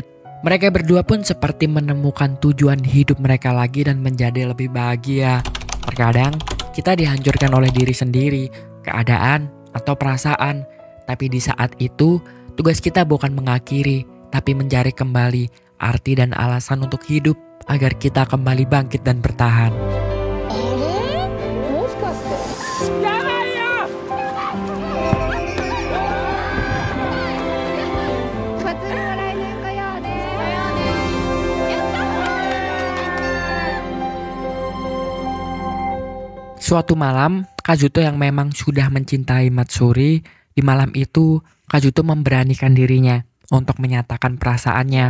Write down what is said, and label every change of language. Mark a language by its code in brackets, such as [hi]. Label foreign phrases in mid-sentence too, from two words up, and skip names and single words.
[id] Mereka berdua pun seperti menemukan tujuan hidup mereka lagi dan menjadi lebih bahagia. Terkadang kita dihancurkan oleh diri sendiri, keadaan, atau perasaan. Tapi di saat itu, tugas kita bukan mengakhiri, tapi mencari kembali arti dan alasan untuk hidup agar kita kembali bangkit dan bertahan. [ja] あれ？もしかして。 [id] Suatu malam, Kazuto yang memang sudah mencintai Matsuri, di malam itu Kazuto memberanikan dirinya untuk menyatakan perasaannya.